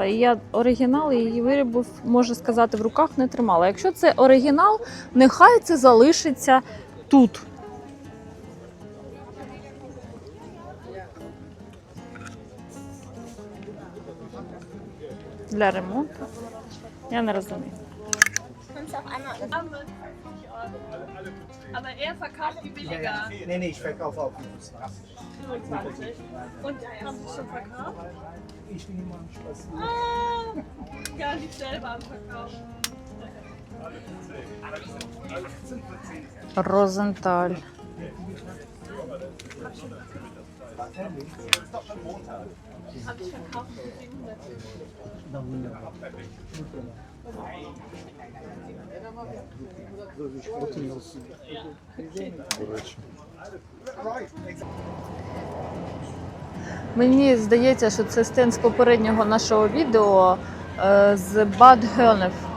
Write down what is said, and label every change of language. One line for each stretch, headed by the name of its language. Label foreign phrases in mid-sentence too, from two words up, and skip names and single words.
Ukrainian: І я оригінал її виробів, можу сказати, в руках не тримала. Якщо це оригінал, нехай це залишиться тут. Для ремонту. Я не розумію.
German: Aber er verkauft die billiger. Nee, ich verkaufe auch. 25. Und haben Sie schon verkauft? Ich bin immer am Spazieren. Ah, gar nicht selber am Verkauf. Розенталь. Habe ich verkauft für 700.
Ukrainian: Мені здається, що це стенд з попереднього нашого відео з Bad Honnef.